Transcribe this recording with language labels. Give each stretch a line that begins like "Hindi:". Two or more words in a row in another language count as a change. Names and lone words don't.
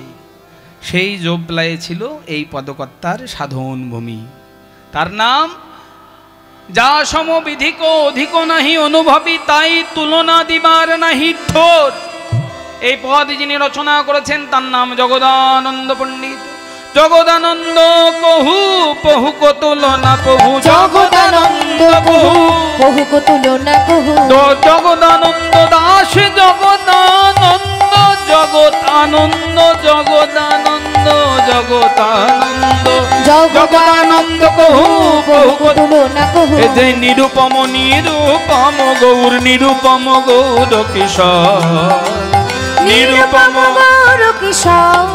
Bangla: সেই জোপলাইয়ে ছিল এই পদকর্তার সাধন ভূমি। তার নাম যা সমবিধিক অধিক নাহি অনুভবী, তাই তুলনা দিবার নাহি ঠোঁট। এই পদ যিনি রচনা করেছেন তার নাম জগদানন্দ পণ্ডিত। জগদানন্দ কহু পহু কো তুলনা কহু, জগদানন্দ কহু পহু কো তুলনা কহু। জগদানন্দ দাস জগদানন্দ, জগৎ আনন্দ জগদানন্দ, জগদানন্দ জগদানন্দ কহু পহু কো তুলনা কহু। এ যে নিরূপম নিরূপম গৌর, নিরূপম গৌর কিশোর, নিরূপম গৌর কিশোর।